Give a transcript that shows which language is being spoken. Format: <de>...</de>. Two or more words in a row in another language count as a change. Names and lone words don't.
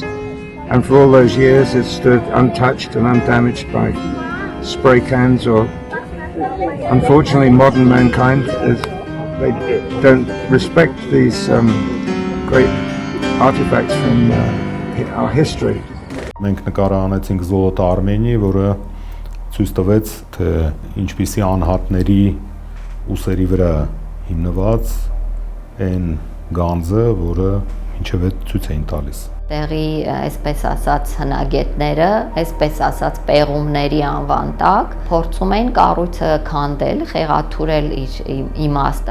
<en>And for all those years, it stood untouched and undamaged by spray cans or, unfortunately, modern mankind, they don't respect these great artifacts from our history.</en> <hy>Մենք նկարը անեցինք Զոլոտա Արմենիի, որը ցույց տվեց, թե ինչպիսի անհատների ուսերի վրա հիմնված այն գանձը, որը ինչև է ցույց էին տալիս։ Տեղի, այսպես ասած, հնագետները, այսպես ասած, պեղումների անվան տակ փորձում են կառույցը քանդել, խեղաթուրել իր իմաստը։</hy>